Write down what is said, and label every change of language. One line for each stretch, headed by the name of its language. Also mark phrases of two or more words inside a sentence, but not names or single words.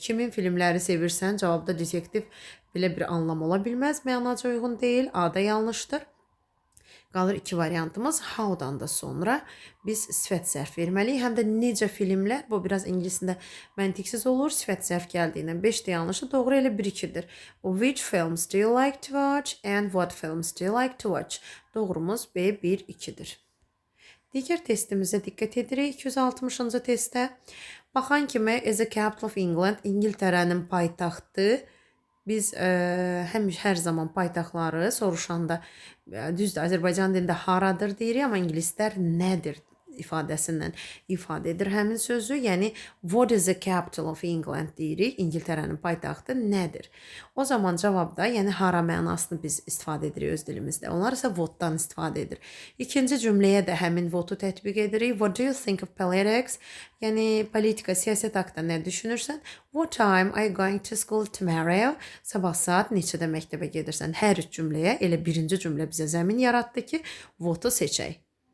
Azerbaijani: Kimin filmləri sevirsən, cavabda detektiv belə bir anlam ola bilməz, mənaca uyğun deyil, A da yanlışdır. Qalır iki variantımız. How-dan da sonra biz sifət zərf verməliyik. Həm də necə filmlər, bu biraz ingilisində məntiqsiz olur. Sifət zərf gəldiyindən 5-də yanlışı, doğru elə 1-2-dir.
English: Which films do you like to watch and what films do you like to watch?
Azerbaijani: Doğrumuz B 1-2-dir. Digər testimizə diqqət edirik. 260-cı testdə. Baxan kimi
English: as a capital of England,
Azerbaijani: İngiltərənin paytaxtı. Biz hər zaman paytaxtları soruşanda düzdür, Azərbaycan dilində haradır deyirik, amma ingilislər nədir ifadəsindən ifadə edir həmin sözü. Yəni
English: what is the capital of England
Azerbaijani: deyirik. İngiltərənin paytaxtı nədir? O zaman cavabda, yəni hara mənasını biz istifadə edirik öz dilimizdə. Onlar isə what-dan istifadə edir. İkinci cümləyə də həmin what-u tətbiq edirik.
English: What do you think of politics?
Azerbaijani: Yəni politika, siyasət haqqında nə düşünürsən?
English: What time are you going to school tomorrow?
Azerbaijani: Sabah saat neçədə məktəbə gedirsən? Hər üç cümləyə elə birinci cümlə bizə zəmin yaratdı ki, what-u seçək.